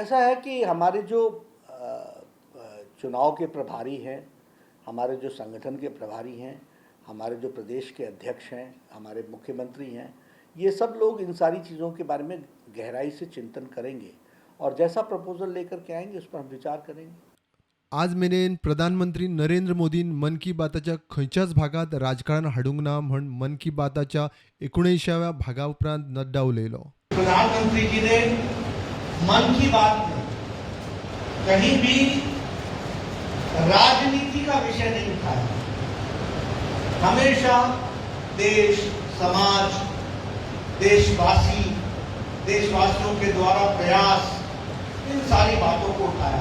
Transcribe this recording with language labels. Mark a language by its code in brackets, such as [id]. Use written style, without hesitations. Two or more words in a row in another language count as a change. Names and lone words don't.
[hi] ऐसा है कि हमारे जो चुनाव के प्रभारी हैं, हमारे जो संगठन के प्रभारी हैं, हमारे जो प्रदेश के अध्यक्ष हैं, हमारे मुख्यमंत्री हैं, ये सब लोग इन सारी चीज़ों के बारे में गहराई से चिंतन करेंगे और जैसा प्रपोजल लेकर के आएंगे उस पर हम विचार करेंगे. [kok] आज मेरेन प्रधानमंत्री नरेंद्र मोदीन मन की बाताच्या खंयच्याच भागात राजकारण हाडूंक ना म्हण मन की बाताच्या 19व्या भागा उपरांत नड्डा उलयलो. [hi] प्रधानमंत्री जी ने मन की बात में कहीं भी राजनीति का विषय नहीं उठाया. हमेशा देश, समाज, देशवासियों के द्वारा प्रयास, इन सारी बातों को उठाया.